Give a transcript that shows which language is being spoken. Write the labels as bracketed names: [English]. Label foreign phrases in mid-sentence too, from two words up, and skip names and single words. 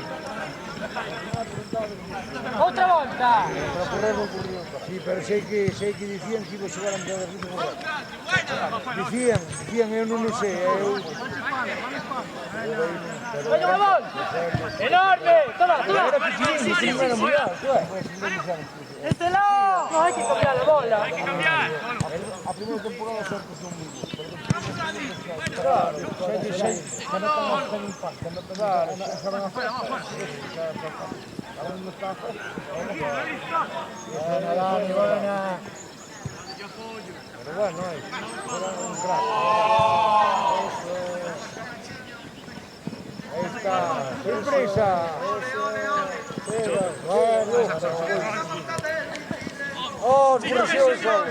[Galician] Otra volta. Sí, pero sei que dicían que iba a chegar a mitad de ritmo. Dicían, eu non o sei, [Spanish] Coño, gol. Enorme. Toma. [Galician] Era moi alto, Este lado. [Spanish] No, hay que cambiar la bola. [Galician] A primera temporada sempre son moi bons. Claro, sei, que non están a hacer impacto, que non están a hacer a festa. Ahora non está a festa. [Spanish] Buena, Dani, buena. Pero bueno, era un crack. Eso es. Ahí está, sin prisa. Oh, presión solo.